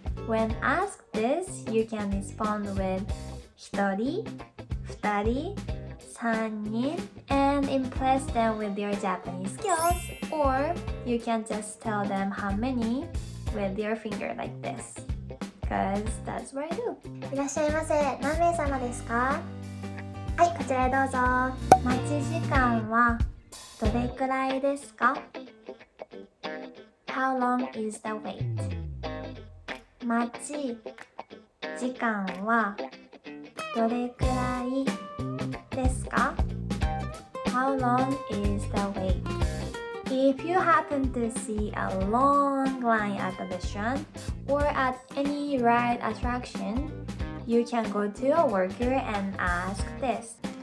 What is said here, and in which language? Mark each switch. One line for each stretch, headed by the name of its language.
English: When asked this, you can respond with hitori, futari, sannin, and impress them with your Japanese skills, or you can just tell them how many with your finger like this, because that's what I do.
Japanese: いらっしゃいませ。何名様ですか？はい、こちらへどうぞ。待ち時間はどれくらいですか？
English: How long is the wait?
Japanese: 待ち時間はどれくらいですか？
English: How long is the wait? If you happen to see a long line at the restaurant or at any ride attraction, you can go to a worker and ask this.